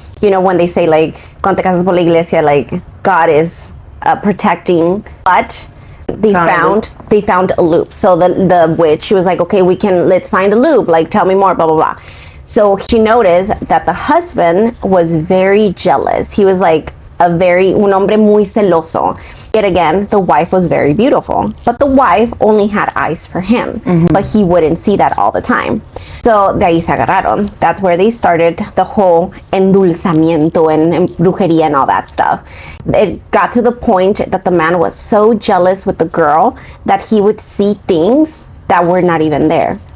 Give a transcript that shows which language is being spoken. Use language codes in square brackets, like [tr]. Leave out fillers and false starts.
[en] You know, when they say like, [es] cuando te casas por la iglesia, [en] like God is protecting, but they found a loop. So the witch, she was like, okay, let's find a loop, like tell me more, blah blah blah. So she noticed that the husband was very jealous. He was like [es] un hombre muy celoso. [en] Yet again, the wife was very beautiful, but the wife only had eyes for him, but he wouldn't see that all the time. So [es] de ahí se agarraron. [en] That's where they started the whole endulzamiento and brujeria and all that stuff. It got to the point that the man was so jealous with the girl that he would see things that were not even there.